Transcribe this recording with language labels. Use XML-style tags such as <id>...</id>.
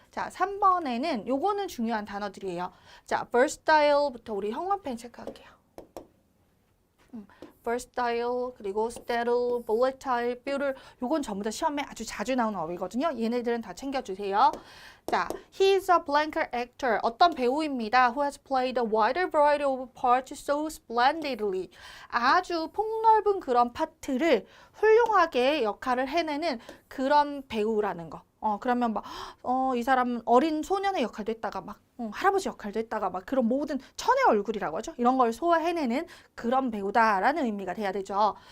<ko>자, 3번에는 요거는 중요한 단어들이에요. 자, versatile부터 우리 형광펜 체크할게요. versatile, 그리고 sterile, volatile, brittle, 요건 전부 다 시험에 아주 자주 나오는 어휘거든요. 얘네들은 다 챙겨주세요.</ko> <en>자, he is a blanket actor.</en> <ko>어떤 배우입니다.</ko> <en>Who has played a wider variety of parts so splendidly.</en> <ko>아주 폭넓은 그런 파트를 훌륭하게 역할을 해내는 그런 배우라는 거. 그러면 막, 이 사람은 어린 소년의 역할도 했다가 막, 할아버지 역할도 했다가 막 그런 모든 천의 얼굴이라고 하죠. 이런 걸 소화해내는 그런 배우다라는 의미가 돼야 되죠.</ko>